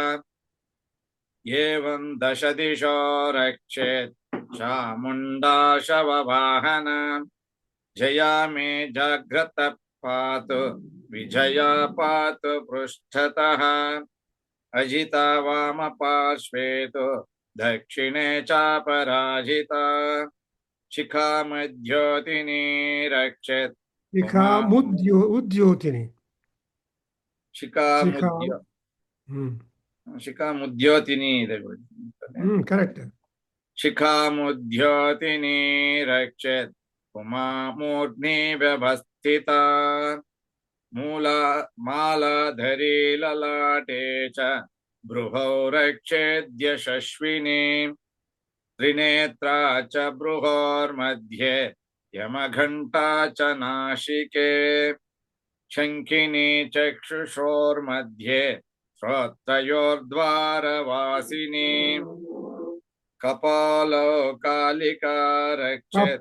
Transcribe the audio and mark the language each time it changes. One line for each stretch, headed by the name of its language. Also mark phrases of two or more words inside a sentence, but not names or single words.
Sanskrit: ಏವಂ ದಶ ದಿಶೋ ರಕ್ಷೇತ್ ಚಾಮುಂಡಾ ಶವವಾಹನ ಜಯಾ ಮೇ ಜಾಗ್ರತ ಪಾತು ವಿಜಯಾ ಪಾತು ಪೃಷ್ಠತಃ ಅಜಿತಾ ವಾಮ ಪಾರ್ಶ್ವೇ ತು ದಕ್ಷಿಣೆ ಚಾಪರಾಜಿತಾ ಶಿಖಾ ಮಧ್ಯೋತಿನಿ ರಕ್ಷೇತ್ शिखा उद्योतिनी. ಶಿಖಾ Shikha. ಮುದ್ಯ Hmm. ಶಿಖಾ ಮುದ್ಯೋತಿನಿ
Kannada: ಇದೆ ಗುರುಜಿ.
English: Correct.
Sanskrit: ಶಿಖಾ ಮುದ್ಯೋತಿನಿ ರಕ್ಷೇತ್ ಉಮಾ ಮೂರ್ಧ್ನಿ ವ್ಯವಸ್ಥಿತಾ ಮೂಲ ಮಾಲಾಧರಿ ಲಲಾಟೆ ಚ ಬೃಹೌ ರಕ್ಷೇದ್ ಯಶಸ್ವಿನಿ ತ್ರಿನೇತ್ರಾ ಚ ಬೃಹೋರ್मध्ये ಯಮಘಂಟಾ ಚ ನಾಶಿಕೆ ಶಂಖಿನಿ ಚಕ್ಷುಷೋರ್मध्ये ಶ್ರೋತ್ರಯೋರ್ದ್ವಾರವಾಸಿನಿ ಕಪಾಲೌ ಕಾಲಿಕಾ ರಕ್ಷೇತ್